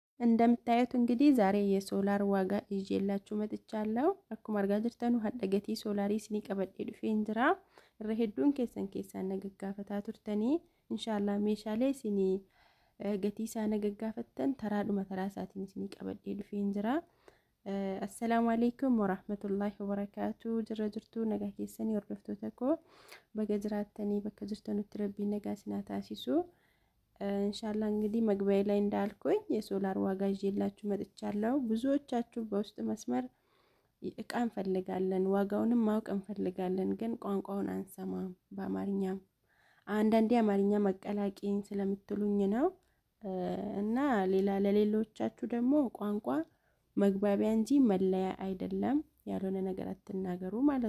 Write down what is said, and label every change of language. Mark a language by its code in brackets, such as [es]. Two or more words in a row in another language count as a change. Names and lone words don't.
[am] እንደምታዩት እንግዲህ ዛሬ የሶላር ዋጋ ይዤላችሁ መጥቻለሁ። [om] አኩማ argaa jirtan hadda gatii soolaarii isinii qabadhee dhufeen jira. Irra hedduun keessan nagaggaafataa turtanii inshallah meeshaalee isinii gatii isaa nagaggaafattan taraadhuma taraa isaatiin isinii qabadhee dhufeen jira. [ar] السلام عليكم ورحمة الله وبركاته. [om] Jirra jirtuu nagaa keessanii hordoftoota koo baga jiraattanii bakka jirtanutti rabbiin nagaa isinii taasisu. [am] ኢንሻአላህ እንግዲህ መግቢያ ላይ እንዳልኩኝ የሶላር ዋጋ ይዤላችሁ መጥቻለሁ። ብዙዎቻችሁ በውስጥ መስመር እቃ እንፈልጋለን ዋጋውንም ማወቅ እንፈልጋለን ግን ቋንቋውን አንሰማም በአማርኛም አንዳንዴ አማርኛ መቀላቂን ስለምትሉኝ ነው እና ለሌሎቻችሁ ደግሞ ቋንቋ መግባቢያ እንጂ መለያ አይደለም ያልሆነ ነገር አትናገሩ ማለት